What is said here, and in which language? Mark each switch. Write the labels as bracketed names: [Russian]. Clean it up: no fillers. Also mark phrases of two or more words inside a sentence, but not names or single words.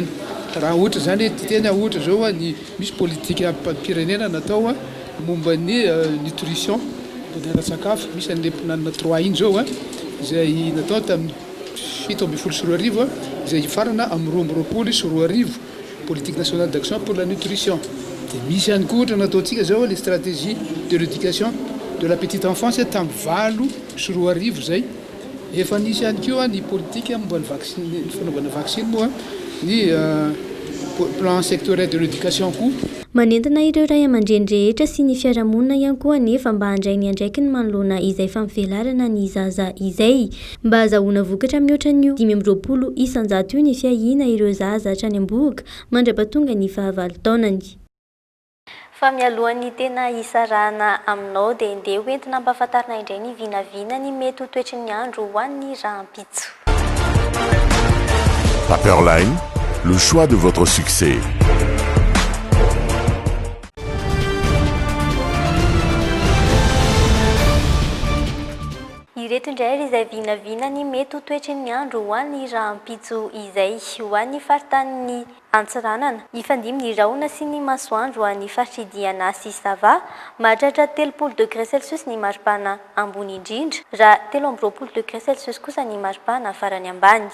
[Malagasy] Raha ohatra zany tena ohatra zao ny misy politika am-pirenena natao momba ny nutrition fandaharan-tsakafo misy an'le mpinanana 3 iny zao izay natao tamin'ny 7 izay farana amin'ny 2020 [French] politique nationale d'action pour la nutrition. [Malagasy] Dia misy ihany koa ohatra nataontsika zao [French] les stratégies de l'éducation de la petite enfance [Malagasy] tamin'ny 2020 zay. Efa nisy ihany koa ny politique momba ny fanaovana vaccine moa ny [French] plan sectoriel de l'éducation [Malagasy] koa. Manentana ireo ray aman-dreny rehetra sy ny fiarahamonina ihany koa nefa mba handray ny andraiky ny manoloana izay fampivelarana ny zaza izay mba azahoana vokatra mihoatran'io 520 isanjato io ny fiahina ireo zaza hatrany am-boka mandra-pahatonga ny fahavalo taonany. Fa mialohan'ny tena isarahana aminao dia ndeha hoentina ampahafantarina indray ny vinavina ny mety ho toetry ny andro ho an'ny rahampitso. [French] Paperline, le choix de votre succès. [Malagasy] Ireto indray izay vinavina ny mety ho toetry ny andro ho an'ny rahampitso izay ho an'ny faritany Antsiranana. Ifandimy ny rahona sy ny masoandro ho an'ny faritry sy Sava, mahatratra 30 [French] degré Celsius [Malagasy] ny maripana ambony indrindra, raha 30 [French] degré Celsius [Malagasy] kosa ny maripana farany ambany.